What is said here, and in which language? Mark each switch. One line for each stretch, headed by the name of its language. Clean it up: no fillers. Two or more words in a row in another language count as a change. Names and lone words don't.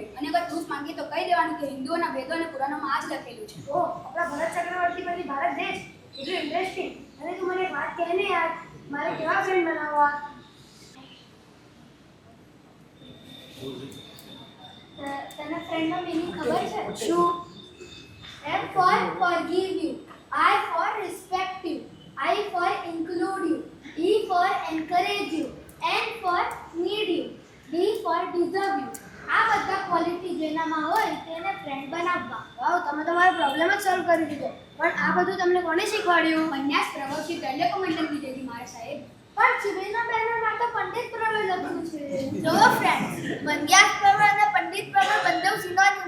Gujarati: અને અગર તું માંગે તો કહી દેવાનું કે હિન્દુઓના વેદો અને પુરાણોમાં આ જ લખેલું છે. ઓ, આપણા ભરત ચક્રવર્તી પરથી ભારત દેશ, કેટલું ઇન્ટરેસ્ટિંગ. અને તું મને વાત કહે ને યાર, મારે કેવા ફ્રેન્ડ બનાવવા? તને ફ્રેન્ડનો મીનિંગ ખબર છે? શું?
English: M for forgive you, I for respect you, I for include you, E for encourage you, N for need you, D for deserve you.
Gujarati: આ બધા ક્વોલિટી જેનામાં હોય તેને ફ્રેન્ડ બનાવવા. વાવ, તમે તમારો પ્રોબ્લેમ જ સોલ્વ કરી દીધો. પણ આ બધું તમને કોણે શીખવાડ્યું? પન્યાસ પ્રવૃત્તિ રેડિયો કે મંડળ વિજયજી મારા સાહેબ. પણ શિબિરના બેનરમાં તો પંડિત પ્રવર લખ્યું છે. જો ફ્રેન્ડ, પન્યાસ પ્રવર અને પંડિત પ્રવર બંને સિનોનિમ.